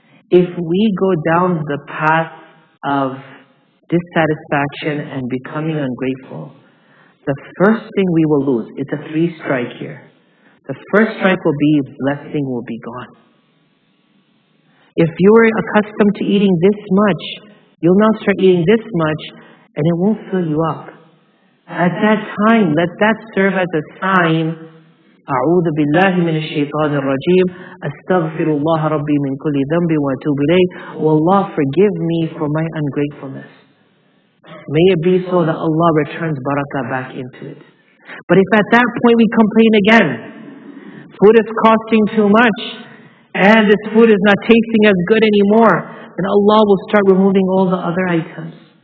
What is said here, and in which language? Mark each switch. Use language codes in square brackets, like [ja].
[en] If we go down the path of dissatisfaction and becoming ungrateful, the first thing we will lose, it's a 3-strike here. The first strike will be blessing will be gone. If you were accustomed to eating this much, you'll now start eating this much and it won't fill you up. At that time, let that serve as a sign. [ar] أعوذ بالله من الشيطان الرجيم أستغفر الله ربي من كل ذنب وأتوب إليه. [en] Oh Allah, forgive me for my ungratefulness. May it be so that Allah returns barakah back into it. But if at that point we complain again, food is costing too much, and this food is not tasting as good anymore, then Allah will start removing all the other items.